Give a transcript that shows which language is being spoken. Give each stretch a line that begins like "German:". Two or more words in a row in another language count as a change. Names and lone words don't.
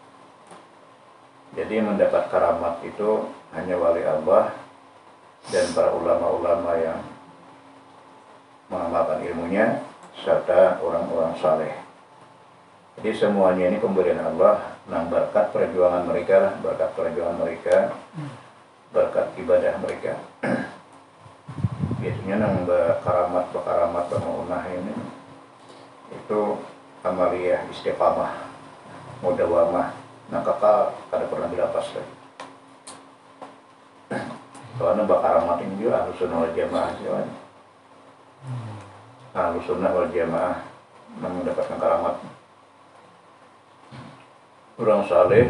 Indonesian: Jadi mendapat karamat itu hanya wali Allah dan para ulama-ulama yang mengamalkan ilmunya serta orang-orang saleh. Jadi semuanya ini pemberian Allah, berkat perjuangan mereka, berkat ibadah mereka. Biasanya karamat bermunah ini itu amaliyah istiqamah, mudawamah, kakak kada pernah dilepas lagi. Soalnya karamat ini juga
Arabic: Ahlus Sunnah wal Jamaah, Ahlus Sunnah wal Jamaah
Indonesian: mendapatkan karamat orang saleh.